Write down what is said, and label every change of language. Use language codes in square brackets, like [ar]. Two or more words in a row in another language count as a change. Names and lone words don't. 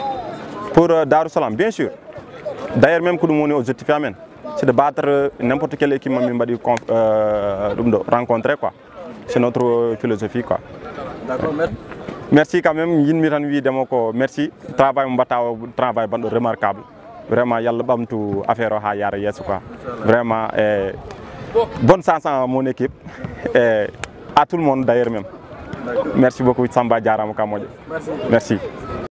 [fr] Pour Darou Salam, bien sûr. D'ailleurs, même que nous avons objectif, c'est de battre n'importe quelle équipe rencontrer quoi. C'est notre philosophie quoi. D'accord, merci quand même merci travail remarquable vraiment [ff] yalla bamtu [fr] affaire ha yara yes quoi. Vraiment bonne chance à mon équipe et à tout le monde d'ailleurs même. Merci beaucoup Samba Diarama Kamodio. Merci.